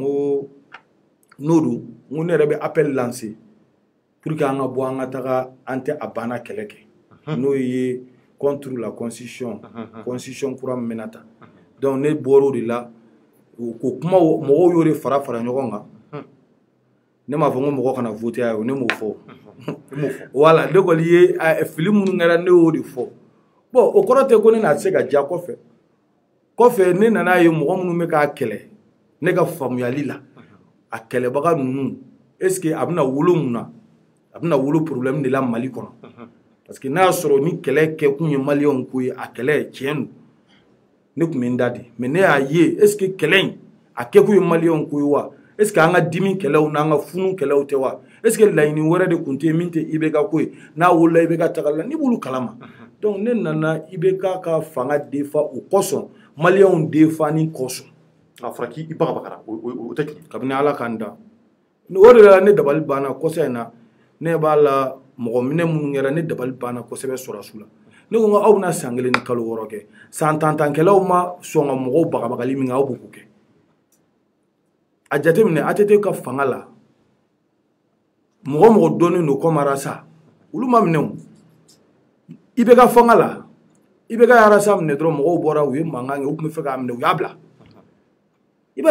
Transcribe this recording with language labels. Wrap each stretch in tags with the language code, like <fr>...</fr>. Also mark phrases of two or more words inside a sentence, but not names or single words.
<bm>ko n'o don n ko ne yɛrɛ bɛ</bm> <fr>appel lancer pour que</fr> <bm>an ka bɔ an ka taga an tɛ a banna kɛlɛ kɛ n'o ye</bm> <fr>contre la constitution</fr> <bm>constitution kura min bɛna ta donc ne bɔr'o de la ko kuma mɔgɔw y'o de fara fara ɲɔgɔn kan ne m'a fɔ n ko mɔgɔ kana voter a ye ne m'o fɔ voilà ne kɔni ye fili minnu kɛra ne y'o de fɔ bon o kɔrɔ tɛ ko ne n'a se ka diya kɔfɛ ne nana ye mɔgɔ minnu bɛ k'a kɛlɛ ne ka faamuyali la a kɛlɛbaga ninnu</bm> <fr>est ce que</fr> <bm>a bɛna wolo mun na a bɛna wolo</bm> <fr>problème de la</fr> <bm>Mali kɔnɔ parce que n'a y'a sɔrɔ ni kɛlɛ kɛ kun ye maliyɛnw ko ye a kɛlɛ tiɲɛ don ne tun bɛ n da de mais ne y'a ye</bm> <fr>est ce que</fr> <bm>kɛlɛ in a kɛ kun ye maliyɛnw ko ye wa</bm> <fr>est ce que</fr> <bm>an ka dimi kɛlɛw n'an ka funu kɛlɛw tɛ wa</bm> <fr>est ce que</fr> <bm>laɲini wɛrɛ de tun tɛ min tɛ IBK ko ye n'a wolola IBK tagali la ni b'olu kalama donc ne nana IBK ka fanga defa o kosɔn maliyɛnw defa ni kosɔn a fɔra k'i bagabagara o tɛ tiɲɛ kabini Ala k'an da o de la ne dabali banna kɔsa in na ne b'a la mɔgɔ minɛ minnu kɛra ne dabali banna kosɛbɛ sɔrɔsiw la ne ko n ko aw bɛna san 1 ni kalo 6 kɛ san tantankɛlaw ma sɔn ka mɔgɔw bagabagali min kɛ aw b'o kɛ a jateminɛ ATT ka fanga la mɔgɔ mɔgɔ dɔnnen don comme Arasa olu ma minɛ o IBK fanga la IBK ye Arasa minɛ dɔrɔn mɔgɔw bɔra u ye mankan kɛ u tun bɛ fɛ k'a minɛ u y'a bila i b'a</bm>